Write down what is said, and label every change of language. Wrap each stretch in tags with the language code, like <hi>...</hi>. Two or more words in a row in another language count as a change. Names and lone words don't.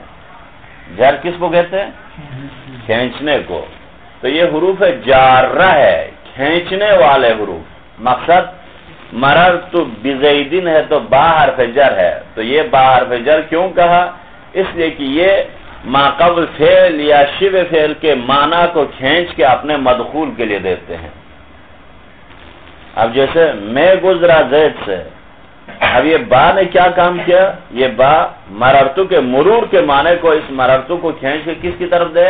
<ur>جر کس کو کہتے ہیں؟ کھینچنے کو. تو یہ حروف جارہ ہے، کھینچنے والے حروف. مقصد</ur> <ar>مررت بزیدن</ar> <ur>ہے تو با حرف جر ہے. تو یہ با حرف جر کیوں کہا؟ اس لیے کہ یہ ما قبل فعل یا شبہ فعل کے معنی کو کھینچ کے اپنے مدخول کے لیے دیتے ہیں. اب جیسے میں گزرا زید سے، اب یہ با نے کیا کام کیا؟ یہ با مررتو کے مرور کے معنی کو، اس مررتو کو کھینچ کے کس کی طرف دیا؟</ur>